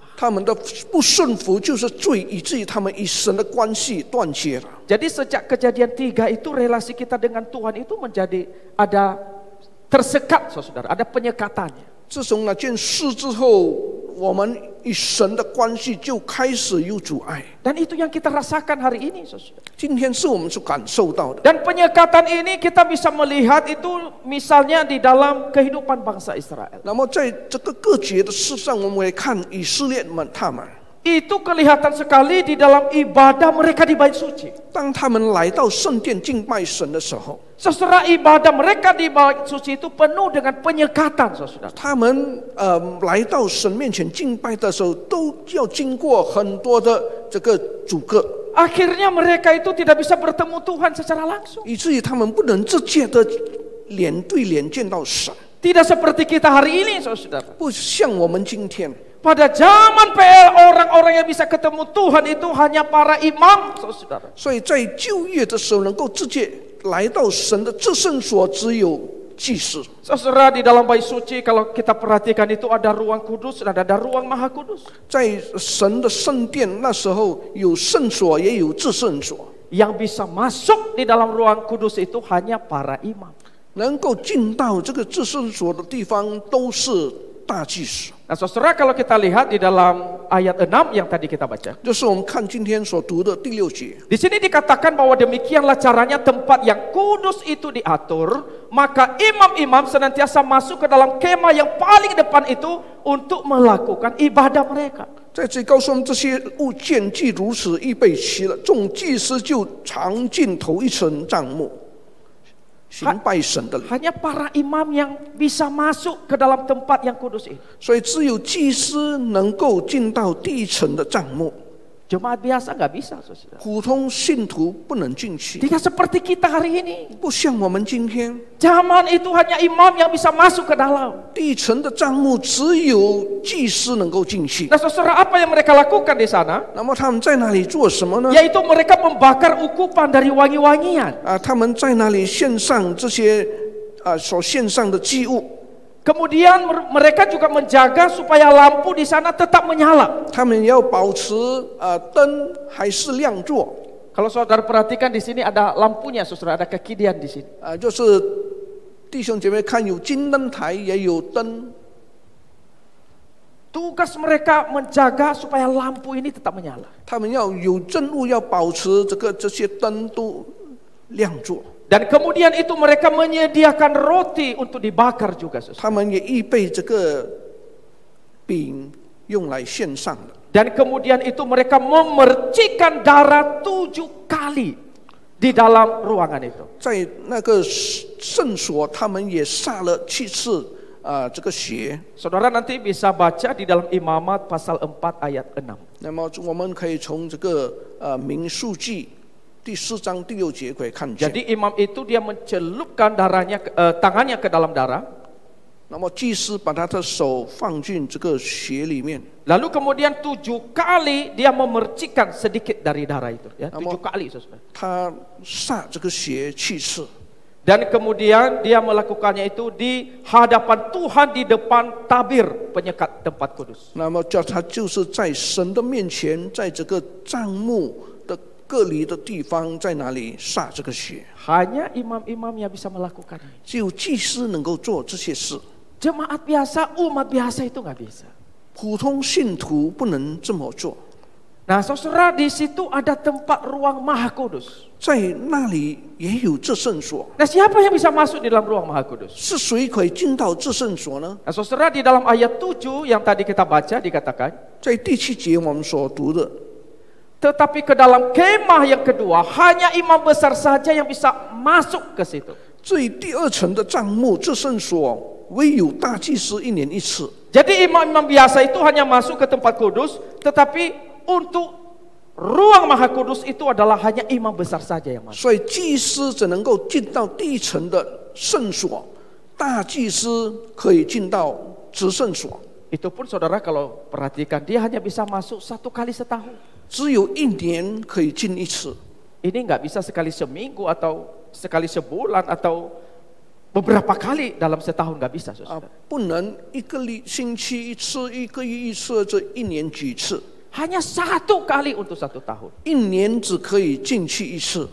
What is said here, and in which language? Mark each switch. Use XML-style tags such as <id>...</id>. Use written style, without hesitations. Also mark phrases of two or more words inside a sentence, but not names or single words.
<zh>他们的不顺服就是罪，以至于他们与神的关系断绝了。</zh> <id>Jadi sejak kejadian 3 itu relasi kita dengan Tuhan itu menjadi ada tersekat, saudara, ada penyekatannya.</id> <zh>自从那件事之后，我们与神的关系就开始有阻碍。</zh> <id>Dan itu yang kita rasakan hari ini, saudara.</id> <zh>今天是我们所感受到的。</zh> <id>Dan penyekatan ini kita bisa melihat itu misalnya di dalam kehidupan bangsa Israel.</id> <zh>那么在这个各节的事上，我们会看以色列们他们，</zh> <id>Itu kelihatan sekali di dalam ibadah mereka di bait suci.</id> <zh>当他们来到圣殿敬拜神的时候，</zh> <id>Saudara, ibadah mereka di bait suci itu penuh dengan penyekatan, saudara.</id> <zh>他们来到神面前敬拜的时候，都要经过很多的这个阻隔，</zh> <id>Akhirnya mereka itu tidak bisa bertemu Tuhan secara langsung.</id> <zh>以至于他们不能直接的脸对脸见到神，</zh> <id>Tidak seperti kita hari ini, saudara.</id> <zh>不像我们今天。</zh> <id>Pada zaman PL, orang-orang yang bisa ketemu Tuhan itu hanya para imam, saudara.</id> <zh>所以在旧约的时候，能够直接来到神的至圣所，只有祭司。</zh> <id>Saudara, di dalam bait suci kalau kita perhatikan itu ada ruang kudus dan ada ruang maha kudus.</id> <zh>在神的圣殿那时候有圣所，也有至圣所。</zh> <id>Yang bisa masuk di dalam ruang kudus itu hanya para imam.</id> <zh>能够进到这个至圣所的地方都是大祭司。</zh> <id>Nah, saudara, kalau kita lihat di dalam ayat 6 yang tadi kita baca,</id> <zh>就是我们看今天所读的第6节。</zh> <id>di sini dikatakan bahwa demikianlah caranya tempat yang kudus itu diatur, maka imam-imam senantiasa masuk ke dalam kemah yang paling depan itu untuk melakukan ibadah mereka.</id> <zh>在这里告诉我们，这些物件既如此预备齐了，众祭司就常进头一层帐幕，行拜神的礼。</zh> <id>Hanya para imam yang bisa masuk ke dalam tempat yang kudus ini.</id> <zh>所以只有祭司能够进到第一层的帐幕，</zh> <id>Jemaat biasa nggak bisa, saudara.</id> <zh>普通信徒不能进去。</zh> <id>Tidak seperti kita hari ini.</id> <zh>不像我们今天，</zh> <id>Zaman itu hanya imam yang bisa masuk ke dalam.</id> <zh>第一层的帐幕只有祭司能够进去。</zh> <id>Nah, saudara, apa yang mereka lakukan di sana?</id> <zh>那么他们在那里做什么呢？</zh> <id>Yaitu mereka membakar ukupan dari wangi-wangian.</id> <zh>他们在那里献上这些所献上的祭物。</zh> <id>Kemudian mereka juga menjaga supaya lampu di sana tetap menyala.</id> <zh>他们要保持灯还是亮座。</zh> <id>Kalau saudara perhatikan di sini ada lampunya, saudara, ada kekidian di sini.</id> <zh>就是弟兄姐妹看有金灯台也有灯。</zh> <id>Tugas mereka menjaga supaya lampu ini tetap menyala.</id> <zh>他们要有政务要保持这些灯都亮座。</zh> <id>Dan kemudian itu mereka menyediakan roti untuk dibakar juga, saudara.</id> <zh>他们也预备这个饼用来献上的。</zh> <id>Dan kemudian itu mereka memercikkan darah 7 kali di dalam ruangan itu.</id> <zh>在那个圣所，他们也撒了7次这个血。</zh> <id>Saudara nanti bisa baca di dalam Imamat pasal 4 ayat 6.</id> <zh>那么我们可以从这个民数记第4章第6节可以看见。</zh> <id>Jadi imam itu dia mencelupkan tangannya ke dalam darah.</id> <zh>那么祭司把他的手放进这个血里面。</zh> <id>Lalu kemudian 7 kali dia memercikkan sedikit dari darah itu, ya, 7 kali, saudara.</id> <zh>他撒这个血7次。</zh> <id>Dan kemudian dia melakukannya itu di hadapan Tuhan di depan tabir penyekat tempat kudus.</id> <zh>那么他就是在神的面前，在这个帐幕的各离的地方，在哪里撒这个血？</zh> <id>Hanya imam-imam yang bisa melakukan ini.</id> <zh>只有祭司能够做这些事，</zh> <id>Jemaat biasa, umat biasa itu nggak bisa.</id> <zh>普通信徒不能这么做。</zh> <id>Nah, saudara, di situ ada tempat ruang maha kudus.</id> <zh>在那里也有至圣所，</zh> <id>Nah, siapa yang bisa masuk di dalam ruang maha kudus?</id> <zh>是谁可以进到至圣所呢？</zh> <id>Nah, saudara, di dalam ayat 7 yang tadi kita baca dikatakan,</id> <zh>在第7节我们所读的，</zh> <id>tetapi ke dalam kemah yang kedua hanya imam besar saja yang bisa masuk ke situ.</id> <zh>至于第2层的帐幕至圣所，唯有大祭司1年1次。</zh> <id>Jadi imam-imam biasa itu hanya masuk ke tempat kudus, tetapi untuk ruang maha kudus itu adalah hanya imam besar saja yang masuk.</id> <zh>所以祭司只能够进到第1层的圣所，大祭司可以进到至圣所。</zh> <id>Itu pun saudara kalau perhatikan dia hanya bisa masuk 1 kali setahun.</id> <zh>只有1年可以进1次，</zh> <id>Ini nggak bisa sekali seminggu atau sekali sebulan atau beberapa kali dalam setahun, nggak bisa, saudara.</id> <zh>不能1个星期1次，1个月1次，这1年几次</zh> <id>？Hanya 1 kali untuk 1 tahun.</id> <zh>？1 年只可以进去1次。</zh>